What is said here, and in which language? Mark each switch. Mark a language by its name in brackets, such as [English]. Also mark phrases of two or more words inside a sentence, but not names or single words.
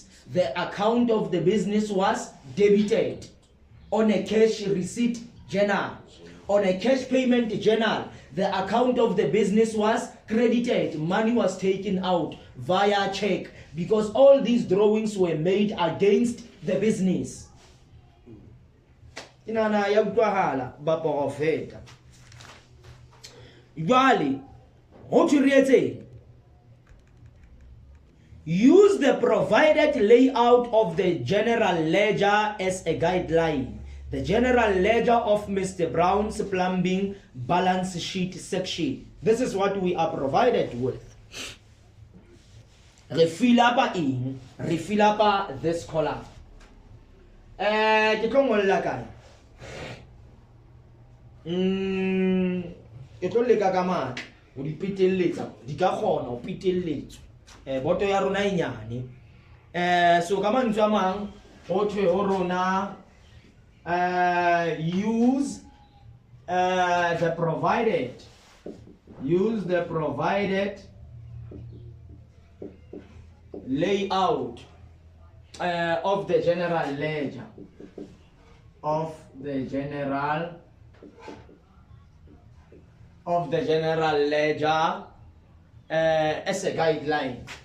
[English] The account of the business was debited on a cash receipt journal. On a cash payment journal, the account of the business was credited. Money was taken out via check because all these drawings were made against the business. [Southern Sotho] Inana ya utlwahala ba profeta. Jwale ho thiretse, [English] use the provided layout of the general ledger as a guideline. The general ledger of Mr. Brown's plumbing balance sheet section. This is what we are provided with. Refill up this column. [Southern Sotho] Ke tlo ngolla kae? Ke tlo leka ka matla o di peteletsa di ka kgona o peteletsa boto ya rona e nyane. [English] So [Southern Sotho] ka mantswe a mang ho thwe ho rona [English] use the provided layout of the general ledger as a guideline.